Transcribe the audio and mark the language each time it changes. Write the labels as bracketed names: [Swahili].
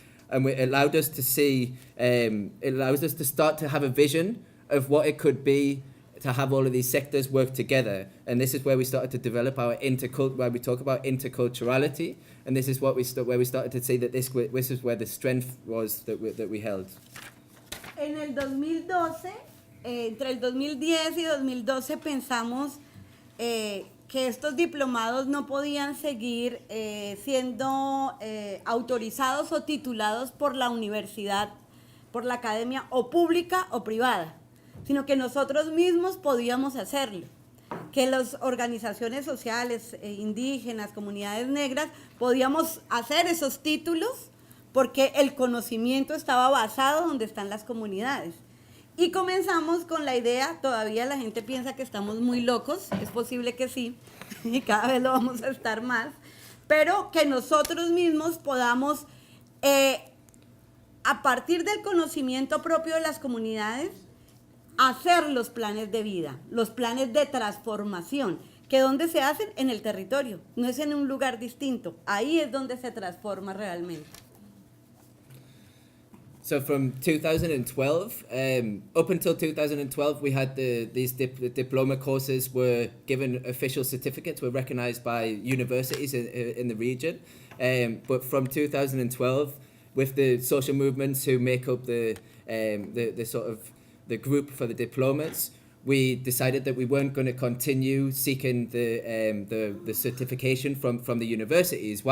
[English] and it allowed us to see, it allows us to start to have a vision of what it could be to have all of these sectors work together. And this is where we started to develop our where we talk about interculturality, and this is where we started to see that this is where the strength was that we held. [Spanish] En el 2012, entre el 2010 y 2012 pensamos que estos diplomados no podían seguir siendo autorizados o titulados por la universidad, por la academia o pública o privada, sino que nosotros mismos podíamos hacerlo, que las organizaciones sociales, indígenas, comunidades negras, podíamos hacer esos títulos porque el conocimiento estaba basado donde están las comunidades. Y comenzamos con la idea, todavía la gente piensa que estamos muy locos, es posible que sí, y cada vez lo vamos a estar más, pero que nosotros mismos podamos, a partir del conocimiento propio de las comunidades, hacer los planes de vida, los planes de transformación, que donde se hacen en el territorio, no es en un lugar distinto, ahí es donde se transforma realmente. [English] So from 2012, up until 2012, we had these diploma courses were given official certificates, were recognized by universities in the region. But from 2012, with the social movements who make up the sort of the group for the diplomas, we decided that we weren't going to continue seeking the certification from the universities.